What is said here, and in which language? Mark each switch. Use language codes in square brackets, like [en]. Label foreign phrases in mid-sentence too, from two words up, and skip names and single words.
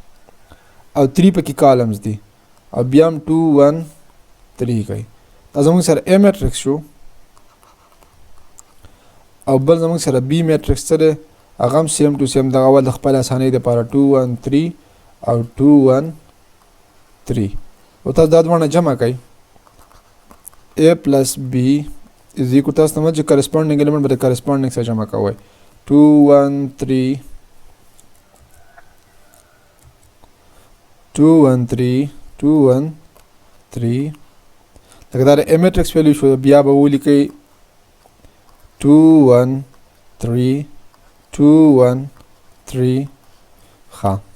[ps] او 3 پکې کالمز دي او بیا هم 2 1 3 کوي دا زموږ سره A میټرکس شو او بل زموږ سره B میټرکس څه دی هغه هم [en] same to same [ps] دغه ول د خپل اسانۍ دپاره 2 1 3 او 2 1 3 او تاسو دا دواړه جمع کوئ [en] A plus B is equal [ps] تاسو ته چې [en] corresponding element [ps] به د corresponding سره جمع کوئ 2 1 3 2 1 3 2 1 3 لکه دا د [en] A matrix value [ps] شو بیا به ولیکئ 2 1 3 2 1 3 ښه